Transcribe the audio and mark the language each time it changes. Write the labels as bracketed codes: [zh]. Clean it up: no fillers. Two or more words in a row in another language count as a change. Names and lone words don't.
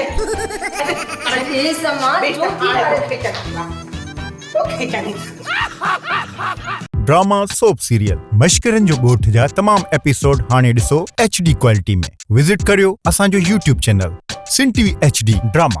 [sd] अरे समान जो [en] drama soap serial [sd] मश्किरन जो ॻोठ जा तमाम एपिसोड हाणे ॾिसो [en] HD quality [sd] में विजिट करियो असांजो [en] YouTube channel [sd] सिन TV HD ड्रामा।